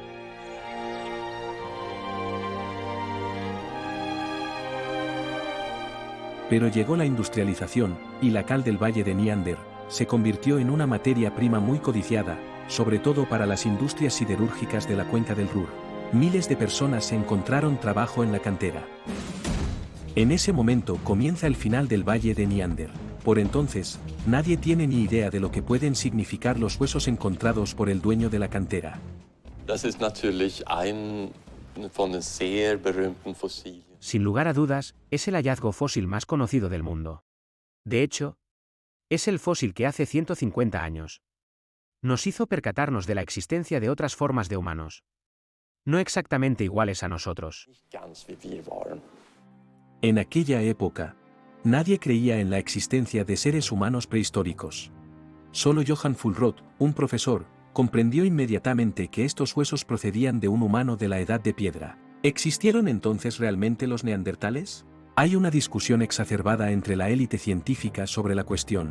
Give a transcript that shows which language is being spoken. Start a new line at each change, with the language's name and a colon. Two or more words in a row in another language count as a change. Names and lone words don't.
Spanish: Pero llegó la industrialización, y la cal del valle de Neander se convirtió en una materia prima muy codiciada, sobre todo para las industrias siderúrgicas de la cuenca del Ruhr. Miles de personas encontraron trabajo en la cantera. En ese momento comienza el final del valle de Neander. Por entonces, nadie tiene ni idea de lo que pueden significar los huesos encontrados por el dueño de la cantera.
German: Das ist natürlich ein von den sehr berühmten Fossilien.
Spanish: Sin lugar a dudas, es el hallazgo fósil más conocido del mundo. De hecho, es el fósil que hace 150 años nos hizo percatarnos de la existencia de otras formas de humanos, no exactamente iguales a nosotros.
German: Nicht ganz wie wir waren.
Spanish: En aquella época, nadie creía en la existencia de seres humanos prehistóricos. Solo Johann Fuhlrott, un profesor, comprendió inmediatamente que estos huesos procedían de un humano de la Edad de Piedra. ¿Existieron entonces realmente los neandertales? Hay una discusión exacerbada entre la élite científica sobre la cuestión.